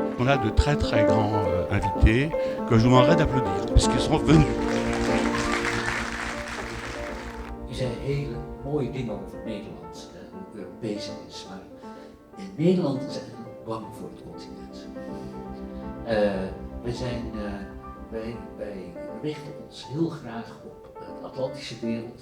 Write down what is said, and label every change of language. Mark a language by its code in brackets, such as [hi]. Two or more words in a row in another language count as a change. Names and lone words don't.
[fr] a de très très grands invités que je vous demanderai d'applaudir, puisqu'ils sont venus. [nl] Er zijn hele mooie dingen over Nederland, hoe Europees het is, maar Nederland is eigenlijk bang voor het continent. Wij richten ons heel graag op de Atlantische wereld.